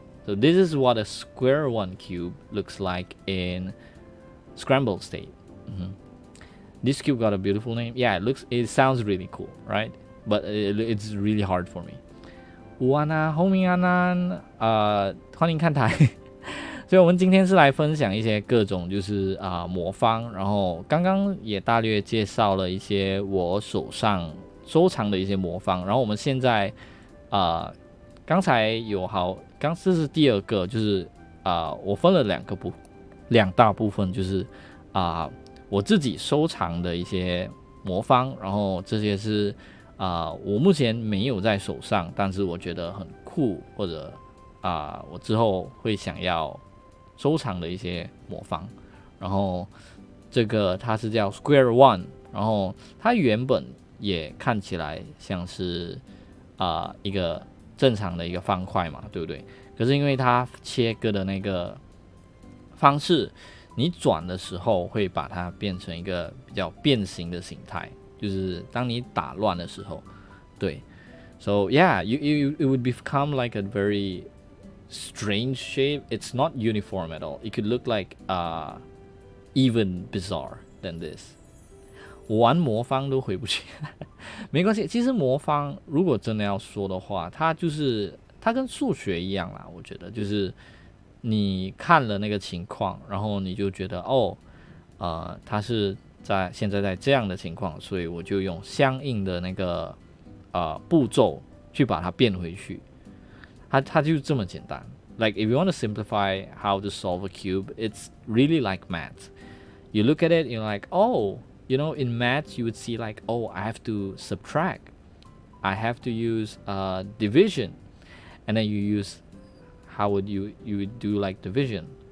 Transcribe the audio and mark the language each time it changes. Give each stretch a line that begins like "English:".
English: So this is what a square one cube looks like in scrambled state. This cube got a beautiful name. Yeah, it sounds really cool, right? But it's really hard for me.
Chinese: 欢迎看台。所以我们今天是来分享一些各种就是魔方，然后刚刚也大略介绍了一些我手上收藏的一些魔方，然后我们现在刚才这是第二个，就是我分了两大部分，就是我自己收藏的一些魔方，然后这些是我目前没有在手上，但是我觉得很酷，或者我之后会想要收藏的一些魔方。然后这个它是叫 Square One， 然后它原本也看起来像是一个正常的一个方块嘛，对不对？可是因为它切割的那个方式，你转的时候会把它变成一个比较变形的形态，就是当你打乱的时候，对。
English: So yeah, it would become like a very strange shape. It's not uniform at all. It could look like even bizarre than this.
Chinese: 我玩魔方都回不去，没关系。其实魔方如果真的要说的话，它跟数学一样啦。我觉得就是你看了那个情况，然后你就觉得它是现在在这样的情况，所以我就用相应的那个步骤去把它变回去。它就这么简单。
English: Like if you want to simplify how to solve a cube, it's really like math. You look at it, you're like, in math you would see like, I have to subtract, I have to use division, and then you use how would you would do like division.